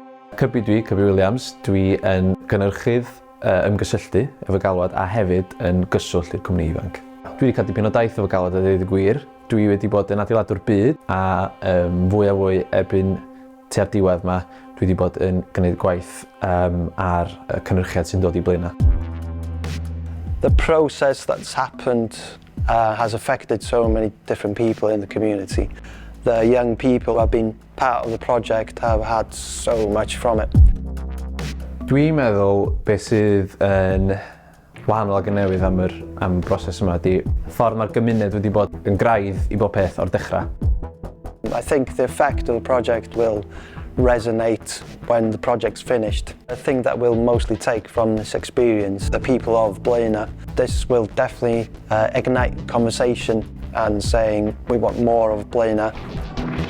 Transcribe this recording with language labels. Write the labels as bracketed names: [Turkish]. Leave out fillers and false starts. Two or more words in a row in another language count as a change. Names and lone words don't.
[Welsh] Cybi Williams, dwi yn gynnyrchydd ymgysylltu efo galwad a hefyd yn gyswllt i'r cwmni ifanc. Dwi wedi cael dipyn o daith efo galwad a dweud y gwir. Dwi wedi bod yn adeiladwr byd a fwy a fwy erbyn tua'r diwedd yma, dwi wedi bod yn gwneud gwaith ar cynnyrchiad sy'n dod i blaenau. [English] The process that's happened has affected so many different people in the community. The young people who have been part of the project have had so much from it. [Welsh] Dwi'n meddwl beth sydd yn wahanol ag yn newydd am broses yma ydy ffordd mae'r gymuned wedi bod yn graidd i bob peth o'r dechrau. [English] I think the effect of the project will resonate when the project's finished. The thing that we'll mostly take from this experience, the people of Blaenau, this will definitely ignite conversation and saying we want more of Blaenau.